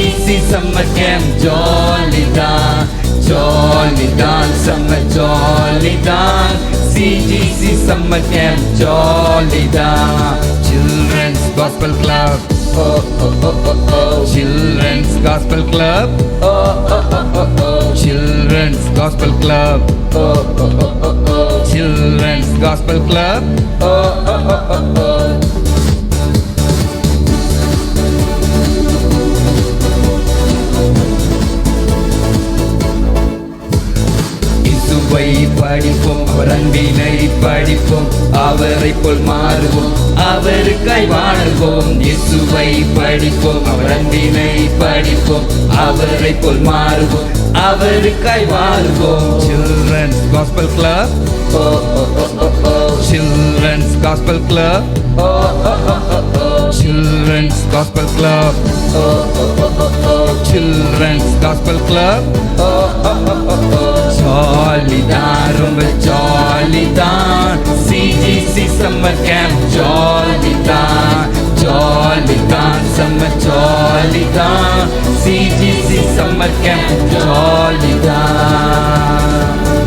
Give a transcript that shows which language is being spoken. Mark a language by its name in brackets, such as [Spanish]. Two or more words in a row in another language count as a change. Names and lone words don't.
[English] summer camp jolly தான் jolly தான் summer jolly தான் CGC summer camp jolly தான் Children's Gospel Club Children's Gospel Club Children's Gospel Club Children's Gospel Club இயேசுவை [Tamil] படிப்போம் அவர் அன்பினை படிப்போம் அவரை போல் மாறுவோம் அவருக்காய் வாழ்வோம் இயேசுவை படிப்போம் அவர் அன்பினை படிப்போம் அவரை போல் மாறுவோம் அவருக்காய் வாழ்வோம் Children's Gospel Club [English] Children's Gospel Club Children's Gospel Club Children's Gospel Club jolly [Tamil] தான் ரொம்ப [English] jolly தான் CGC summer camp jolly தான் jolly தான் summer jolly தான் CGC summer camp jolly தான்